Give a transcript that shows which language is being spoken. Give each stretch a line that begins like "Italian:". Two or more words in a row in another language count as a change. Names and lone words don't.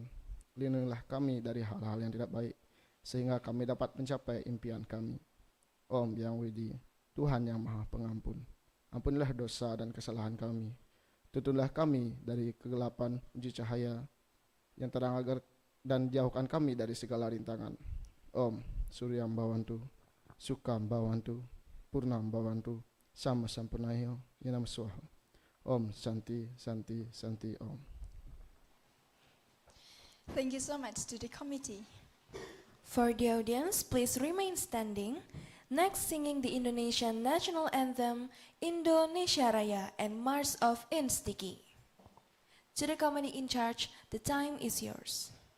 Indonesian: Lindungilah kami dari hal-hal yang tidak baik, sehingga kami dapat mencapai impian kami. Om Yang Widi, Tuhan Yang Maha Pengampun, ampunilah dosa dan kesalahan kami. Tuntunlah kami dari kegelapan menuju cahaya yang terang, agar dan jauhkan kami dari segala rintangan.
Sanskrit: Om Suryam Bhavantu, Sukam Bhavantu, Purnam Bhavantu, Sama Sampurnayo Yanam Swaha. Om Santi Santi Santi Om.
English: Thank you so much to the committee. For the audience, please remain standing. Next, singing the Indonesian National Anthem, Indonesia Raya, and March of Instiki. To the committee in charge, the time is yours.